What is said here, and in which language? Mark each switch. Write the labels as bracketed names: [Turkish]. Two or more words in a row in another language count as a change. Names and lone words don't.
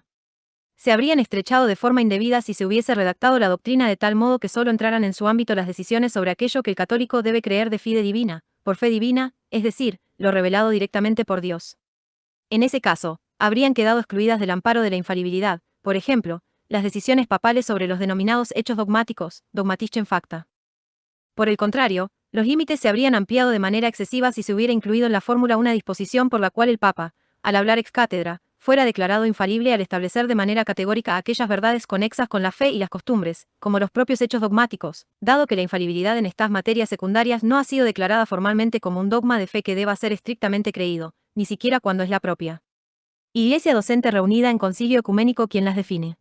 [Spanish] Se habrían estrechado de forma indebida si se hubiese redactado la doctrina de tal modo que solo entraran en su ámbito las decisiones sobre aquello que el católico debe creer [Latin] de fide divina, [Spanish] por fe divina, es decir, lo revelado directamente por Dios. En ese caso, habrían quedado excluidas del amparo de la infalibilidad, por ejemplo, las decisiones papales sobre los denominados hechos dogmáticos, [German] dogmatische facta. [Spanish] Por el contrario, los límites se habrían ampliado de manera excesiva si se hubiera incluido en la fórmula una disposición por la cual el Papa, al hablar [Latin] ex cátedra, [Spanish] fuera declarado infalible al establecer de manera categórica aquellas verdades conexas con la fe y las costumbres, como los propios hechos dogmáticos, dado que la infalibilidad en estas materias secundarias no ha sido declarada formalmente como un dogma de fe que deba ser estrictamente creído, ni siquiera cuando es la propia Iglesia docente reunida en concilio ecuménico quien las define.